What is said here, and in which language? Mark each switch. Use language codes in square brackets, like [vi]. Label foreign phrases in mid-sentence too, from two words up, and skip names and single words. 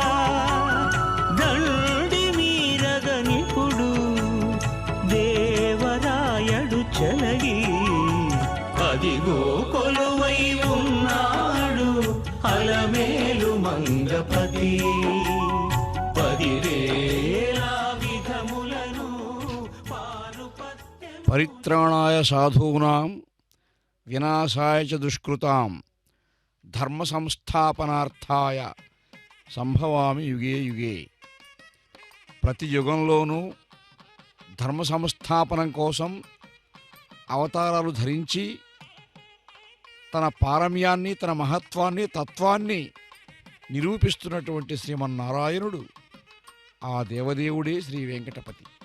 [te] దండి మీరగనిపుడు దేవరాయడు చలగి అదిగో కొలువై ఉన్నాడు అలమేలు మంగపతి 10,000 విధములను పారుపత్యము [sa] పరిత్రాణాయ సాధూనాం వినాశాయ చ దుష్కృతాం ధర్మ సంస్థాపనార్థాయ సంభవామి యుగే యుగే. [te] ప్రతి యుగంలోనూ ధర్మ సంస్థాపనం కోసం అవతారాలు ధరించి తన పారమ్యాన్ని తన మహత్వాన్ని తత్వాన్ని నిరూపిస్తున్నటువంటి శ్రీమన్నారాయణుడు ఆ దేవదేవుడే శ్రీ వెంకటపతి.